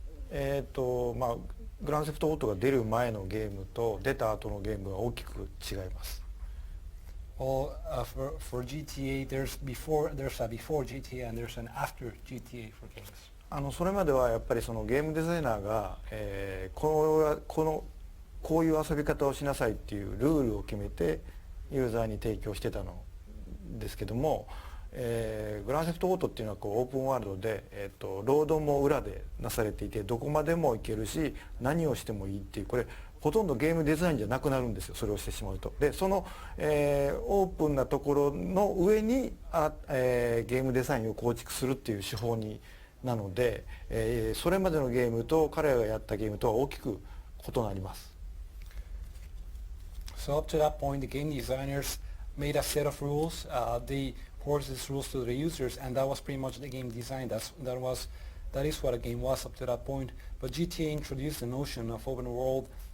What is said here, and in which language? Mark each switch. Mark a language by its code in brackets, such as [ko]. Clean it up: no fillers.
[ja] グランドセプトオートが出る前のゲームと出た後のゲームは大きく違います。 [en] Well, for GTA, there's a before GTA and there's an after GTA for games. [ja] それまではやっぱりそのゲームデザイナーが、こういう遊び方をしなさいっていうルールを決めてユーザーに提供してたのですけども、グランドセプトオートっていうのはオープンワールドで、ロードも裏でなされていてどこまでも行けるし何をしてもいいっていう、これほとんどゲームデザインじゃなくなるんですよ、それをしてしまうと。でその、オープンなところの上にゲームデザインを構築するっていう手法になので、それまでのゲームと彼らがやったゲームとは大きく異なります。 [en] So up to that point, the game designers made a set of rules. They forced these rules to the users, and that was pretty much the game design. That is what a game was up to that point. But GTA introduced the notion of open world.